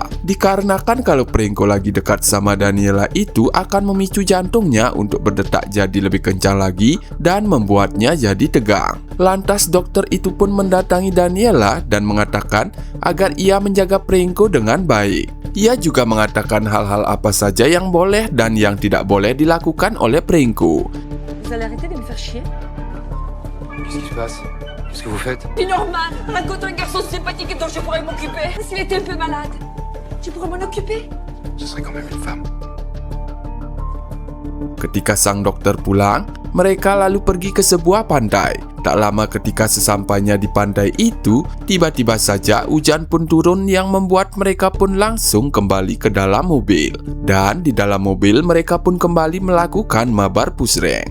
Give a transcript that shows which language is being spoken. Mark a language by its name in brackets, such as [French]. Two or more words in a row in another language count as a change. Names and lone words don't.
[Indonesian] Dikarenakan kalau Pringko lagi dekat sama Daniela itu akan memicu jantungnya untuk berdetak jadi lebih kencang lagi dan membuatnya jadi tegang. Lantas dokter itu pun mendatangi Daniela dan mengatakan agar ia menjaga Pringko dengan baik. Ia juga mengatakan hal-hal apa saja yang boleh dan yang tidak boleh dilakukan oleh Pringko. [French] Vous allez arrêter de me faire chier? Qu'est-ce qui se passe? Qu'est-ce que vous faites? C'est normal. Raconte un garçon sympathique dont je pourrais m'occuper. S'il était un peu malade, tu pourrais m'en occuper? Ce serait quand même une femme. [Indonesian] Ketika sang dokter pulang, mereka lalu pergi ke sebuah pantai. Tak lama ketika sesampainya di pantai itu, tiba-tiba saja hujan pun turun yang membuat mereka pun langsung kembali ke dalam mobil. Dan di dalam mobil mereka pun kembali melakukan mabar pusreng.